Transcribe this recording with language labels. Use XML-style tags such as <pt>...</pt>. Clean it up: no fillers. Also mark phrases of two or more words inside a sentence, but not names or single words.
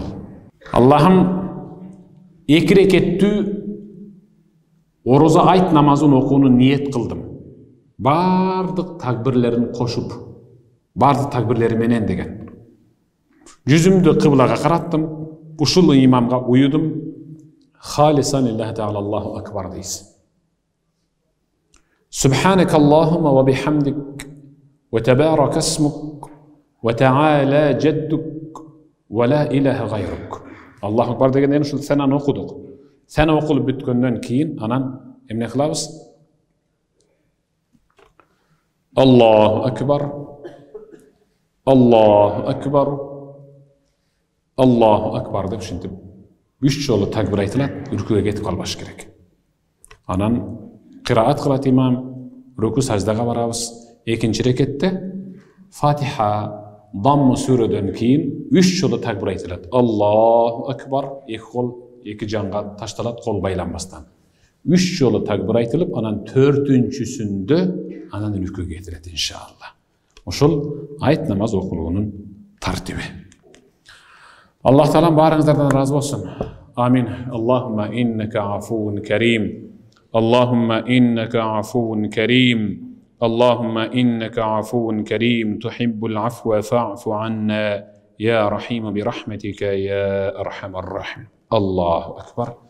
<ky>Аллахым 2 рекеттүү ороза айт намазын окууну ниет кылдым. Бардык такбирлерин кошуп, бардык такбирлери менен деген. Жүзүмдү кыблага караттым, ушул имамга уюдум.</ky> <ar>خالصا لله تعالى الله أكبر</ar> <ky>дейсиз.</ky> <ar>سبحانك اللهم وبحمدك وتبارك اسمك وتعالى جدك ولا إله غيرك. الله أكبر</ar> <ky>дегенден ушул сананы окудук. Сана окулуп бүткөндөн кийин анан эмне кылабыз?</ky> <ar>الله أكبر، الله أكبر، الله أكبر</ar> <ky>деп ушинтип 3 жолу такбир айтылат, рүкүгө кетип калбаш керек. Анан кыраат кылат имам, рүкү саждага барабыз. Экинчи рекетте Фатиха Дамму сүрөдөн кийин 3 жолу такбир айтылат.</ky> <ar>الله أكبر,</ar> <ky>2 кол 2 жанга ташталат, кол байланбастан. 3 жолу такбир айтылып, анан 4-сүндө анан рүкүгө кетилет иншалла. Ошол айт намаз окулуунун тартиби. Аллах Таалам барыңыздардан разы болсын. Амин.</ky> <ar>اللهم إنك عفو كريم. اللهم إنك عفو كريم. اللهم إنك عفو كريم. تحب العفو فاعف عنا. يا رحيم برحمتك يا أرحم الراحمين. الله أكبر.</ar>